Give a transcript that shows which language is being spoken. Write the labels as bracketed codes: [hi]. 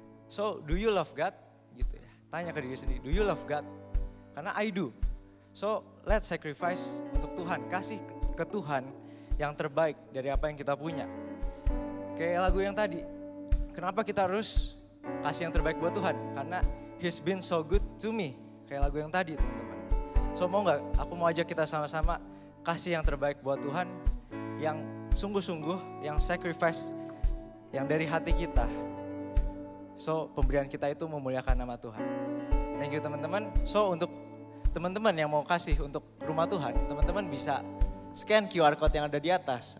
[en] So, do you love God? Gitu ya. Tanya ke diri sendiri, do you love God? Karena I do. So, let's sacrifice untuk Tuhan. [id] Kasih ke Tuhan yang terbaik dari apa yang kita punya. Kayak lagu yang tadi, kenapa kita harus kasih yang terbaik buat Tuhan? [en] Karena He's been so good to me. [id] Kayak lagu yang tadi teman-teman. So mau gak? Aku mau ajak kita sama-sama kasih yang terbaik buat Tuhan. Yang sungguh-sungguh, yang sacrifice, yang dari hati kita. So pemberian kita itu memuliakan nama Tuhan. Thank you teman-teman. So untuk teman-teman yang mau kasih untuk rumah Tuhan, teman-teman bisa scan QR code yang ada di atas.